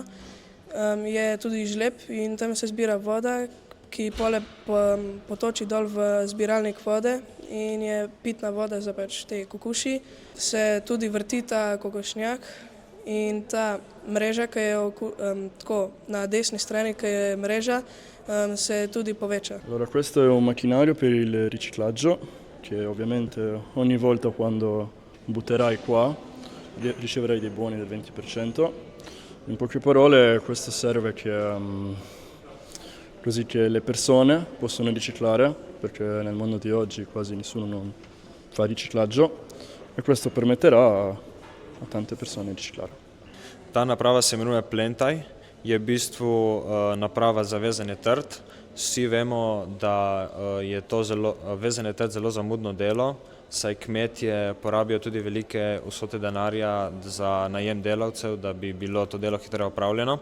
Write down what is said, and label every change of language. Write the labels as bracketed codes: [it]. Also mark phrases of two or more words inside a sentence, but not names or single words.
[sl] Je tudi žleb in tam se zbira voda, ki pole potoči dol v zbiralnik vode in je pitna voda za te kokoši. Se tudi vrti ta kokošnjak in ta mreža, ki je tako na desni strani, ki je mreža, se tudi poveča. [it] Allora, questo è un macchinario per il riciclaggio che ovviamente ogni volta quando butterai qua riceverai dei buoni del 20%. In poche parole questo serve così che le persone possono riciclare, perché nel mondo di oggi quasi nessuno non fa riciclaggio e questo permetterà a tante persone riciclare. [sl] Ta naprava se imenuje Plentaj, je v bistvu naprava za vezanje trt. Vsi vemo, da je to vezanje trt zelo zamudno delo, saj kmetje porabijo tudi velike vsote denarja za najem delavcev, da bi bilo to delo hitreje opravljeno.